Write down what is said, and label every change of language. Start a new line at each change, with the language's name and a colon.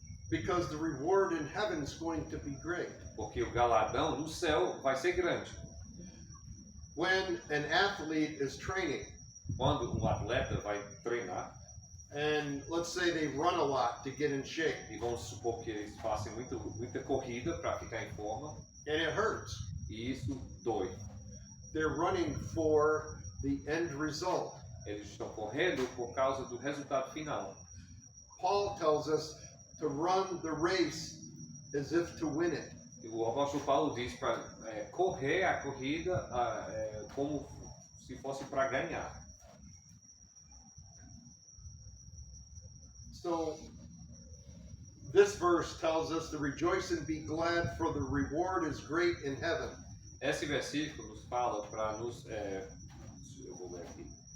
English: Because the reward in heaven is going to be great.
Portuguese: Porque o galardão no céu vai ser grande.
English: When an athlete is training,
Portuguese: quando um atleta vai treinar,
English: and let's say they run a lot to get in shape,
Portuguese: e vamos supor que eles façam muita corrida para ficar em forma,
English: and it hurts.
Portuguese: E isso dói.
English: They're running for the end result.
Portuguese: Eles estão correndo por causa do resultado final.
English: Paul tells us to run the race as if to win it.
Portuguese: O apóstolo Paulo diz para correr a corrida como se fosse para ganhar.
English: So this verse tells us to rejoice and be glad, for the reward is great in heaven.
Portuguese: Esse versículo nos fala para nos eu vou ler aqui.